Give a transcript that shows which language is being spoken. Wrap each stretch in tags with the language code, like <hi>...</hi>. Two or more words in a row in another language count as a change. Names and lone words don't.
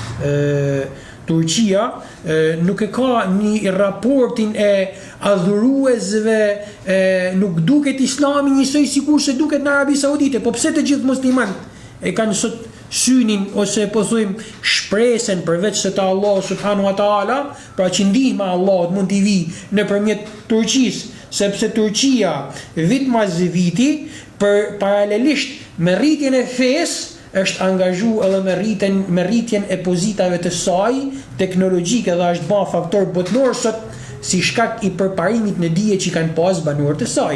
<sq>Turqia nuk e ka një raportin e adhuruesve, nuk duket islami njësoj sikur se duket në Arabi Saudite, po pse të gjithë muslimanët e kanë sot synin ose po thojmë shpresen përveç se ta</sq> <ar>الله سبحانه وتعالى,</ar> <sq>pra që ndihma e Allahut mund t'i vi nëpërmjet Turqisë, sepse Turqia vit mas viti për paralelisht me rritjen e fesë është angazhu edhe me rritjen e pozitave të saj teknologjike dhe është ba faktor botnor sot si shkak i përparimit në dije që kanë pas banorët e saj.</sq>